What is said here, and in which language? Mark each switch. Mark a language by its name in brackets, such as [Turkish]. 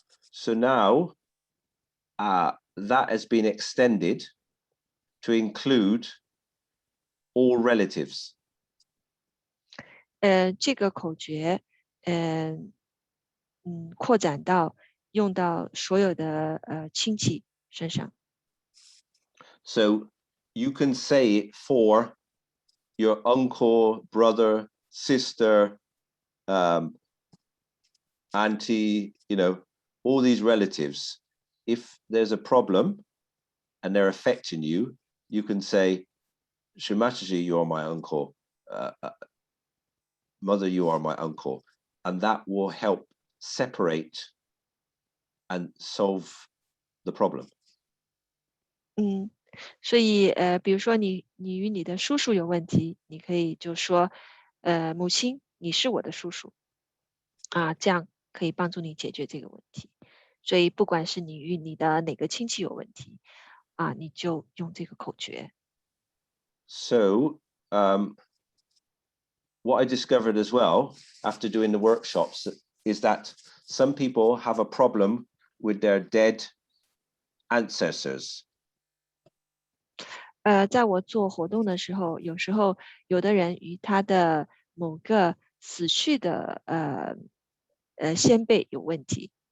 [English] So now that has been extended to include all relatives. [Chinese] 这个口诀，扩展到用到所有的亲戚身上。 [English] So you can say it for your uncle, brother, sister, auntie, all these relatives. If there's a problem and they're affecting you, you can say, Shrimataji, you are my uncle. Mother, you are my uncle. And that will help separate and solve the problem. [Chinese] 所以比如说你与你的叔叔有问题，你可以就说，母亲，你是我的叔叔，这样可以帮助你解决这个问题。所以不管是你与你的哪个亲戚有问题，你就用这个口诀。 [English] So what I discovered as well after doing the workshops is that some people have a problem with their dead ancestors. [Chinese] 在我做活动的时候，有时候有的人与他的某个死去的先辈有问题。